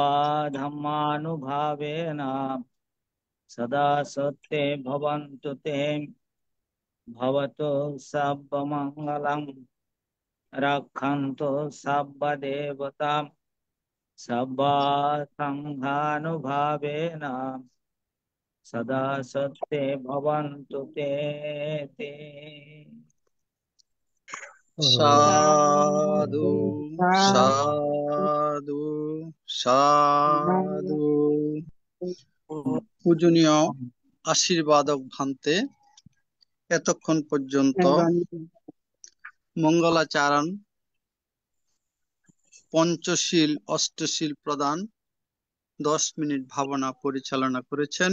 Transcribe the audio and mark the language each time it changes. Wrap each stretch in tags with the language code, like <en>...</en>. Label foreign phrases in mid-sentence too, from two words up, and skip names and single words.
<pi>धर्मानुभावेन सदा सत्ते भवन्तु ते भवतु सर्वमङ्गलं रक्षन्तु सर्वदेवतां सदा संघानुभावेन सदा सत्ते भवन्तु ते ते। সাধু সাধু সাধু।</pi> <bn>পূজনীয় আশীর্বাদক ভান্তে এতক্ষণ পর্যন্ত মঙ্গলাচরণ, পঞ্চশীল অষ্টশীল প্রদান, 10 মিনিট ভাবনা পরিচালনা করেছেন।</bn>